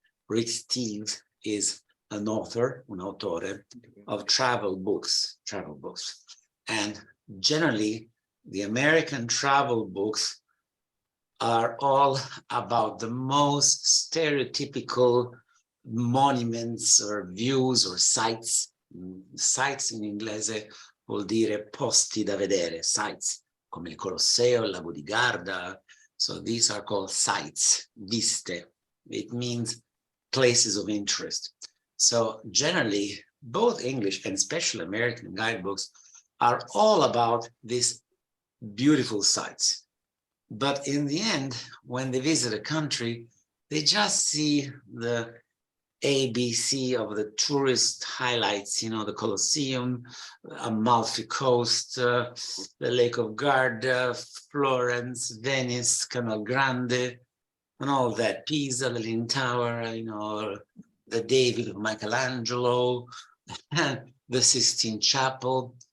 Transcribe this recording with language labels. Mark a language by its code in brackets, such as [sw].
[en] Rick Steves is an author, un autore of travel books. And generally, the American travel books are all about the most stereotypical monuments or views or sites. [it] Sites in inglese vuol dire posti da vedere, sites, come il Colosseo, il Lago di Garda. [en] So these are called sites, viste. It means places of interest. So generally, both English and especially American guidebooks are all about these beautiful sites. But in the end, when they visit a country, they just see the ABC of the tourist highlights, the Colosseum, Amalfi Coast, the Lake of Garda, Florence, Venice, Canal Grande, and all that, Pisa, the Leaning Tower, the David of Michelangelo, the Sistine Chapel.